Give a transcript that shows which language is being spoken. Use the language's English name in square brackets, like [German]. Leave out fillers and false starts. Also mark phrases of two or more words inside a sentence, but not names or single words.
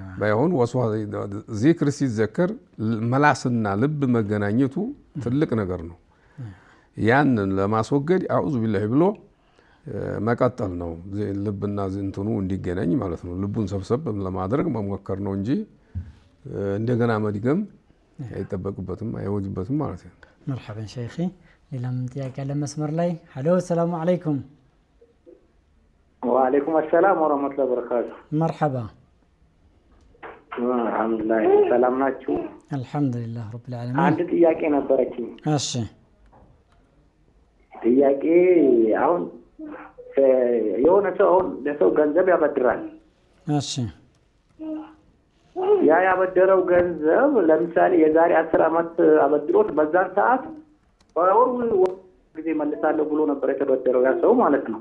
[Amharic] ባይሆን ወስዋስ ዚክር ሲዘከር መላስና ልብ መገናኘቱ ትልቅ ነገር ነው። ያንን ለማስወገድ [Arabic] أعوذ بالله [Amharic] ብሎ መቀጠል ነው። ልብና እንትኑ እንዲገናኝ ማለት ነው። ልቡን ሰብሰብ ለማድረግ መሞከር ነው እንጂ እንደገና መድገም አይጠበቅበትም አይወጅበትም ማለት ነው። [Arabic] مرحبا شيخي [Amharic] ሌላም ጥያቄ አለ መስመር ላይ ሄሎ [Arabic] السلام عليكم وعليكم السلام ورحمة الله وبركاته مرحبا الحمد لله [Amharic] ሰላም ናችሁ? [Arabic] الحمد لله رب العالمين [Amharic] አንድ ጥያቄ ነበረችኝ። እሺ ጥያቄ አሁን የሆነ ሰው ለሰው ገንዘብ ያበድራል። እሺ ያ ያበደረው ገንዘብ ለምሳሌ የዛሬ 10 ዓመት አበድሮት በዛን ሰዓት በወር ጊዜ መልሳለሁ ብሎ ነበር የተበደረው ያ ሰው ማለት ነው።